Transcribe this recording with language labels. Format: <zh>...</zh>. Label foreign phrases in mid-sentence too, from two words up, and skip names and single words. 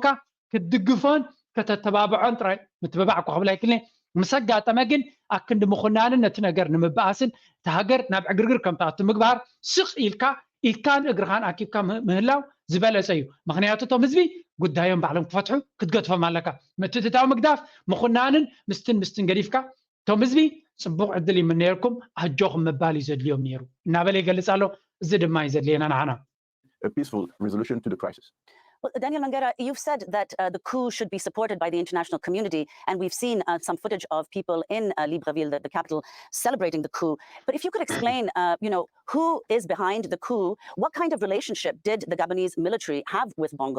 <ti>ክትድግፎን ከተተባብዖን ጥራይ ምትብባዕ እኳ ክብል ኣይክልኒ ምስ ኣጋጠመ ግን ኣክንዲ ምኹናንን ነቲ ነገር ንምብኣስን እቲ ሃገር ናብ ዕግርግር ከም ተኣቱ ምግባር ስቕ ኢልካን እግርኻን ኣኪብካ ምህላው ዝበለፀ እዩ ምክንያቱ እቶም ህዝቢ ጉዳዮም ባዕሎም ክፈትሑ ክትገድፎም ኣለካ ምትእትታዊ ምግዳፍ ምኹናንን ምስትን ገዲፍካ እቶም ህዝቢ ፅቡቅ ዕድል ይምነየልኩም ኣጆኹም ምባል እዩ ዘድልዮም ነይሩ እናበለ ይገልፅ ኣሎ እዚ ድማ እዩ ዘድልየና ንዓና</ti> <en>A peaceful resolution to the crisis. Well, Daniel Mangera, you've said that the coup should be supported by the international community, and we've seen some footage of people in Libreville, the capital, celebrating the coup. But if you could explain, who is behind the coup? What kind of relationship did the Gabonese military have with Bongo?</en>